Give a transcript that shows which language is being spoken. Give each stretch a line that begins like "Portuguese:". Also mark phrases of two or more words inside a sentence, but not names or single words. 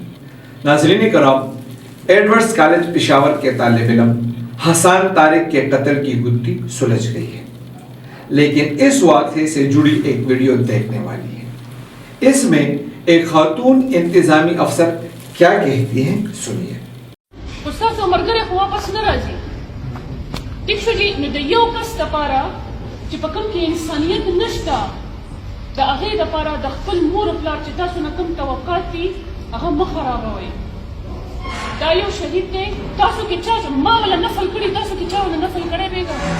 Urdu: ناظرین کرام، ایڈورڈز کالج پشاور کے طالب علم حسان طارق کے قتل کی گتھی سلجھ گئی ہے، لیکن اس واقعے سے جڑی ایک ویڈیو دیکھنے والی ہے۔ اس میں ایک خاتون انتظامی افسر کیا کہتی ہیں، سنیے۔
Pashto: استاد مرګره خو واپس نه راځي. ټیک شو جی، نو د یو کس دپاره چې په کوم کې انسانیت نشته، د هغې دپاره د خپل مور او پلار چې تاسو نه کوم توقعات دي هغه مه خرابوئ. دا یو شهید دی، تاسو کې چا ما ولا نفل کړي، تاسو کې چا ولا نفل کړی بیګا.